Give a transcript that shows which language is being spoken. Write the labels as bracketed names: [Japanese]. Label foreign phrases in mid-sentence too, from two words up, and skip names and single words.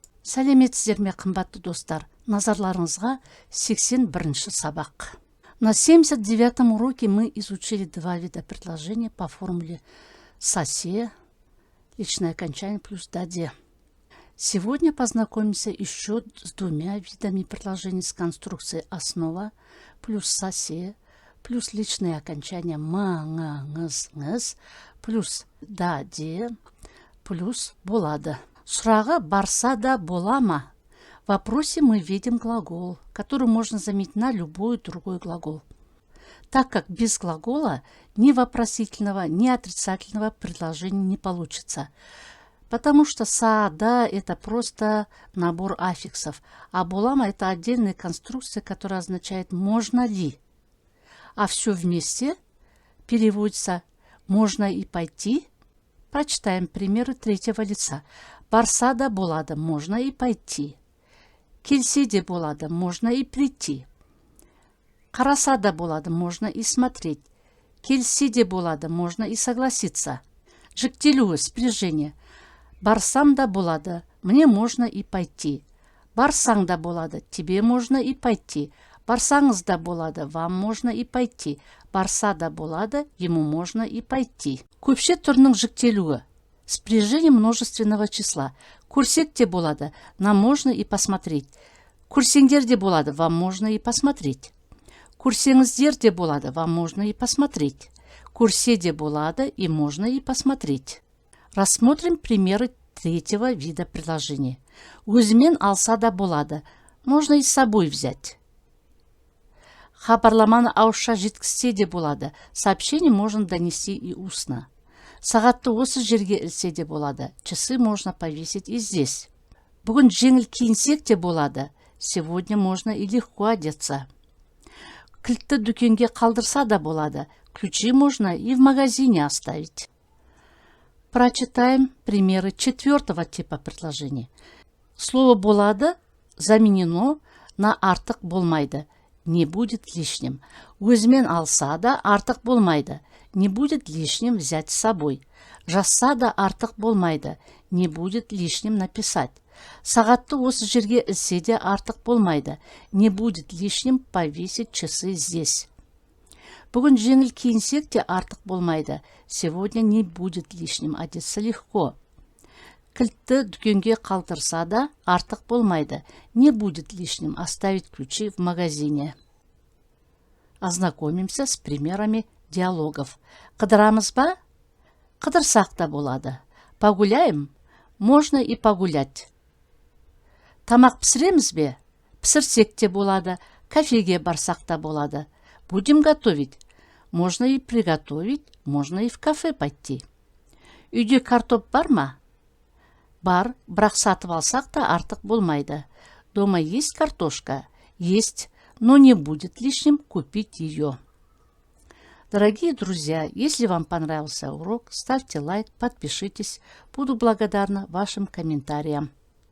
[Kazakh] Сәлеметсіздер ме, қымбатты достар? Назарларыңызға 81-ші сабақ. [Russian] На 79-м уроке мы изучили два вида предложения по формуле «сосе», личное окончание плюс «даде». Сегодня познакомимся еще с двумя видами предложений с конструкцией «основа» плюс «сосе» плюс личное окончание «ма», «ңа», «ңыз», «ңыз» плюс «даде» плюс «болады». [Kazakh] Сұрағы «барса да бола ма?» [Russian] В вопросе мы видим глагол, который можно заменить на любой другой глагол, так как без глагола ни вопросительного, ни отрицательного предложения не получится, потому что «са», «да» — это просто набор аффиксов, а «болама» — это отдельная конструкция, которая означает «можно ли?», а все вместе переводится «можно и пойти». Прочитаем примеры третьего лица. [Kazakh] Барса да болады, [Russian] можно и пойти. [Kazakh] Келсе де болады, [Russian] можно и прийти. [Kazakh] Қараса да болады, [Russian] можно и смотреть. [Kazakh] Келсе де болады, [Russian] можно и согласиться. [Kazakh] Жіктелуі, спряжение. Барсам да болады, [Russian] мне можно и пойти. [Kazakh] Барсаң да болады, [Russian] тебе можно и пойти. [Kazakh] Барсаңыз да болады, [Russian] вам можно и пойти. [Kazakh] Барса да болады, [Russian] ему можно и пойти. [Kazakh] Көпше түрінің жіктелуі. [Russian] Спряжение множественного числа. [Kazakh] Көрсек те болады, [Russian] нам можно и посмотреть. [Kazakh] Көрсеңдер де болады, [Russian] вам можно и посмотреть. [Kazakh] Көрсеңіздер де болады, [Russian] вам можно и посмотреть. [Kazakh] Көрсе де болады, [Russian] и можно и посмотреть. Рассмотрим примеры третьего вида предложения. [Kazakh] Өзімен алса да болады, [Russian] можно и с собой взять. [Kazakh] Хабарламаны ауызша жеткізсе де болады, [Russian] сообщение можно донести и устно. [Kazakh] Сағатты осы жерге ілсе де болады, [Russian] часы можно повесить и здесь. [Kazakh] Бүгін жеңіл киінсек те болады, [Russian] сегодня можно и легко одеться. [Kazakh] Кілтті дүкенге қалдырса да болады, [Russian] ключи можно и в магазине оставить. Прочитаем примеры четвертого типа предложения. Слово «болады» заменено на [Kazakh] «артық болмайды», [Russian] не будет лишним. [Kazakh] Өзімен алса да артық болмайды, [Russian] не будет лишним взять с собой. [Kazakh] Жазса да артық болмайды, [Russian] не будет лишним написать. [Kazakh] Сағатты осы жерге ілсе де артық болмайды, [Russian] не будет лишним повесить часы здесь. [Kazakh] Бүгін жеңіл киінсек те артық болмайды, [Russian] сегодня не будет лишним одеться легко. [Kazakh] Кілтті дүкенге қалдырса да артық болмайды, [Russian] не будет лишним оставить ключи в магазине. Ознакомимся с примерами диалогов. [Kazakh] Қыдырамыз ба? Қыдырсақ та болады. [Russian] Погуляем? Можно и погулять. [Kazakh] Тамақ пісіреміз бе? Пісірсек те болады. Кафеге барсақ та болады. [Russian] Будем готовить? Можно и приготовить, можно и в кафе пойти. [Kazakh] Үйде картоп бар ма? Бар, бірақ сатып алсақ та артық болмайды. [Russian] Дома есть картошка? Есть, но не будет лишним купить ее. Дорогие друзья, если вам понравился урок, ставьте лайк, подпишитесь. Буду благодарна вашим комментариям.